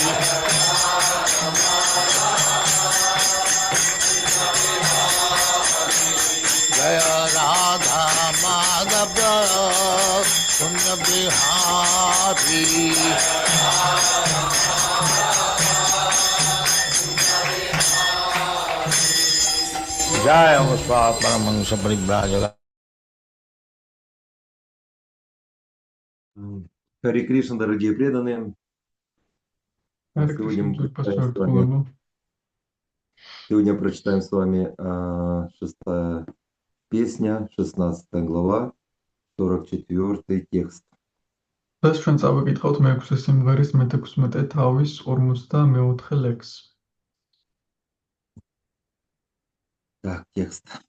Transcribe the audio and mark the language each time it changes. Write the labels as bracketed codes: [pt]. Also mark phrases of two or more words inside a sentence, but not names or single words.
[sa] जय राधा माधव कुञ्ज बिहारी जय वस्वत् परमहंस परिव्राजक [ru] Хари Кришна, дорогие преданные. Сегодня прочитаем с вами 6-я песня, 16 глава, 44 текст. Так, текст.